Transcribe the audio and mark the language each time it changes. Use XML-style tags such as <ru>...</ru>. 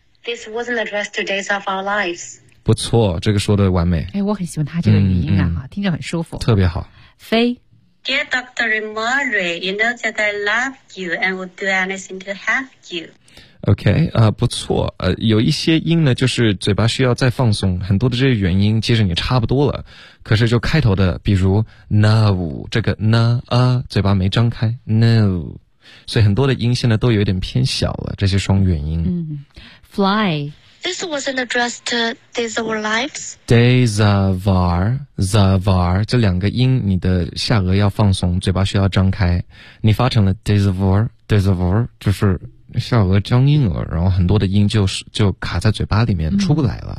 <en>This wasn't addressed to days of our lives.</en> <zh>不错，这个说的完美。哎，我很喜欢他这个语音啊、嗯嗯，听着很舒服。特别好。飞</zh> <en>，Dear Dr. Murray, you know that I love you and would do anything to have you.</en> <zh>OK, 不错，有一些音呢，就是嘴巴需要再放松，很多的这些元音，其实你差不多了，可是就开头的，比如 no 这个 na 啊，嘴巴没张开 no。所以很多的音现在都有点偏小了，这些双元音。嗯 ，fly。</zh> <en>This wasn't addressed to days of our lives. Days of our, the of our</en> <zh>这两个音，你的下颚要放松，嘴巴需要张开。你发成了</zh> <en>days of our, days of our，</en> <zh>就是下颚僵硬了，然后很多的音就卡在嘴巴里面、嗯、出不来了。</zh>